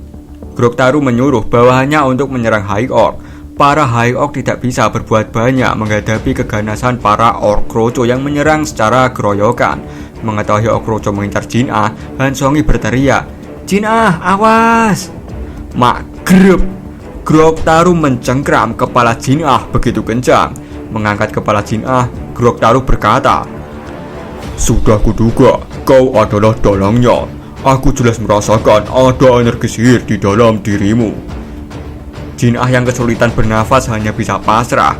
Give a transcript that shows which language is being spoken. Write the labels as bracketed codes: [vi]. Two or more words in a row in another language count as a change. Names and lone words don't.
[id] Grog Taru menyuruh bawahannya untuk menyerang High Orc. Para High Orc tidak bisa berbuat banyak menghadapi keganasan para Orc kroco yang menyerang secara keroyokan. Mengetahui Orc kroco mengincar Jin-ah, Han Songi berteriak, "Jin-ah, awas!" Magreb! Grog Taru mencengkram kepala Jin-ah begitu kencang. Mengangkat kepala Jin-ah, Grog Taru berkata, "Sudah kuduga, kau adalah dalangnya. Aku jelas merasakan ada energi sihir di dalam dirimu." Jin-ah yang kesulitan bernafas hanya bisa pasrah.